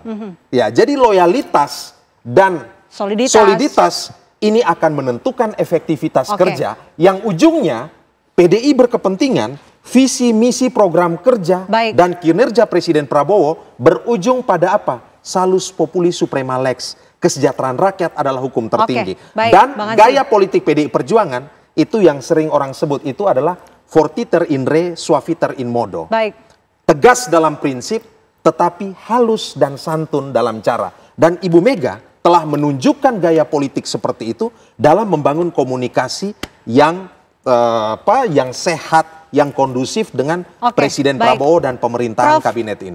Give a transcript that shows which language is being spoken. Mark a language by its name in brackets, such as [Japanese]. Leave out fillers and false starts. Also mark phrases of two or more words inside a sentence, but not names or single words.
[Indonesian] Ya, jadi loyalitas dan soliditas ini akan menentukan efektivitas kerja yang ujungnya PDI berkepentingan visi misi program kerja dan kinerja Presiden Prabowo berujung pada apa? [Latin] Salus populi suprema lex. [Indonesian] Kesejahteraan rakyat adalah hukum tertinggi. Dan gaya politik PDI Perjuangan itu yang sering orang sebut itu adalah [Latin] fortiter in re, suaviter in modo. [Indonesian] Tegas dalam prinsip tetapi halus dan santun dalam cara. Dan Ibu Mega telah menunjukkan gaya politik seperti itu dalam membangun komunikasi yang yang sehat, yang kondusif dengan Presiden Prabowo dan pemerintahan kabinet ini.